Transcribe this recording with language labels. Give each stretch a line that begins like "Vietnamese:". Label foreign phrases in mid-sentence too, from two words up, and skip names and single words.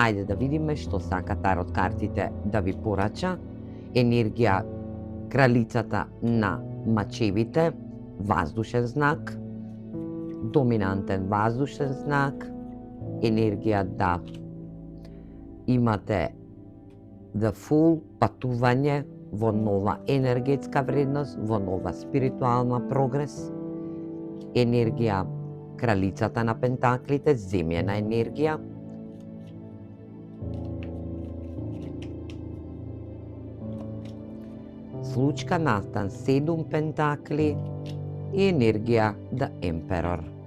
Macedonian: Ајде да видиме што сака тарот картите да ви порача. Енергија кралицата на мачевите, воздушен знак, доминантен воздушен знак, енергија да имате
English: the full
Macedonian: патување во нова енергетска вредност, во нова спиритуална прогрес, енергија кралицата на пентаклите, земјена енергија, случка настан 7 пентакли и енергија the Emperor.